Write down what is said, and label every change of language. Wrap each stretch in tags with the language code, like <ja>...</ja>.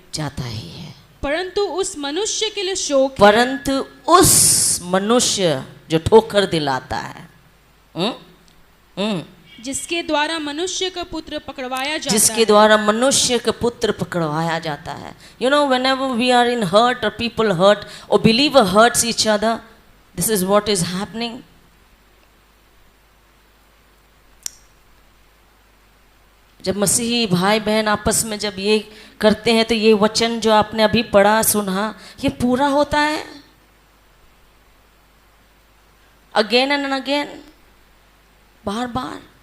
<hi>जाता ही है। परंतु उस मनुष्य के लिए शोक है, परंतु उस मनुष्य जो ठोकर दिलाता है, जिसके द्वारा मनुष्य का पुत्र पकड़वाया जाता जिसके है। द्वारा मनुष्य का पुत्र पकड़वाया जाता है।</hi> <en>You know, whenever we are in hurt or people hurt or believer hurts each other, this is what is happening.</en> <hi>जब मसीही भाई बहन आपस में जब ये करते हैं तो ये वचन जो आपने अभी पढ़ा सुना ये पूरा होता है</hi> <en>again and again,</en> <hi>bar bar.</hi>